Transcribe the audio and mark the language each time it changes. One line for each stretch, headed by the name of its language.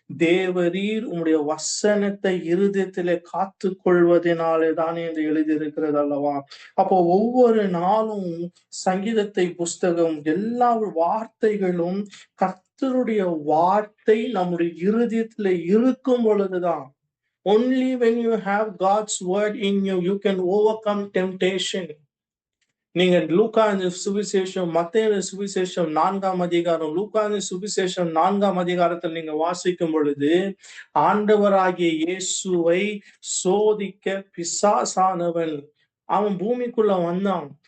Tamil: தேவரீர் உம்முடைய வசனத்தை இருதயத்திலே காத்து கொள்வதனாலே தானே என்று எழுதியிருக்கிறது அல்லவா? அப்போ ஒவ்வொரு நாளும் சங்கீதத்தை புஸ்தகம் எல்லா வார்த்தைகளும் கர்த்தருடைய வார்த்தை நம்முடைய இருதயத்துல இருக்கும் பொழுதுதான்.
English: Only when you have God's word in you, you can overcome temptation.
Tamil: நீங்க லூக்கான சுவிசேஷம், மத்தேயு சுவிசேஷம் 4ஆம் அதிகாரம், லூக்கான சுவிசேஷம் 4ஆம் அதிகாரத்தில் நீங்க வாசிக்கும் பொழுது ஆண்டவராகிய இயேசுவை சோதிக்க பிசாசானவன் அவன் பூமிக்குள்ள வந்தான்.